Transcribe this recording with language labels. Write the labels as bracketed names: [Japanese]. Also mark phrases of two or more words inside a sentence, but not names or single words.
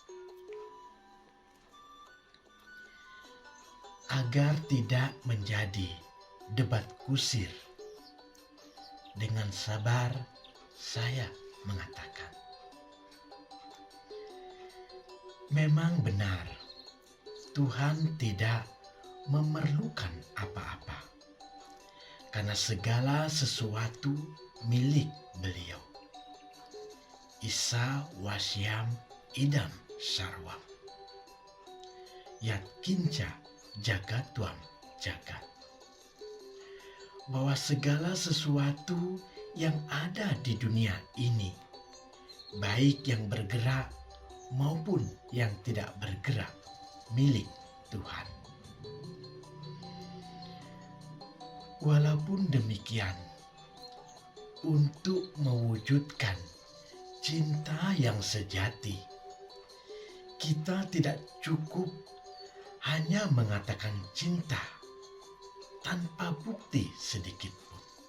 [Indonesian] Agar tidak menjadi debat kusir, dengan sabar saya mengatakan, memang benar Tuhan tidak memerlukan apa-apa, karena segala sesuatu milik beliau. [Sanskrit] Isa wasyam idam sarwam. Yat kinca jagatwam jagat. [Indonesian] Bahwa segala sesuatu yang ada di dunia ini, baik yang bergerak maupun yang tidak bergerak, milik Tuhan. Walaupun demikian, untuk mewujudkan cinta yang sejati, kita tidak cukup hanya mengatakan cinta tanpa bukti sedikit pun.